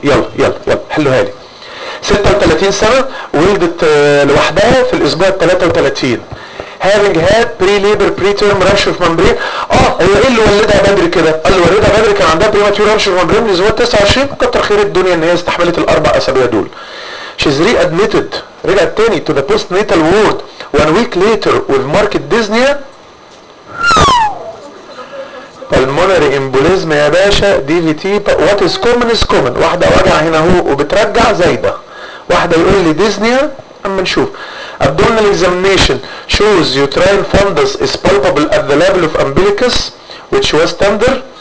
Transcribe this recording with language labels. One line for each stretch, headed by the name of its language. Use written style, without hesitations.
Arabic: يلا يلا يلا حلوها لي. 36 سنه، ولدت لوحدها في الاسبوع 33. هافينج هاد بري ليبر بري تيرم رش اوف ممبرين. هي ايه اللي ولدها بدري كده؟ قال لي ولدها بدري كان عندها بريماتيور رش اوف ممبرين الاسبوع 29. كتر خير الدنيا ان هي استحملت الاربع اسابيع دول.
English: She's readmitted.
Arabic: رجعت تاني
English: to the postnatal ward. 1 week later with marked dyspnea. Pulmonary embolism
Arabic: يا باشا.
English: DVT. What is common is common.
Arabic: واحدة وجع هنا هو وبترجع زايدة. واحدة يقول لي dyspnea. أما نشوف.
English: Abdominal examination shows uterine fundus is palpable at the level of umbilicus which was tender.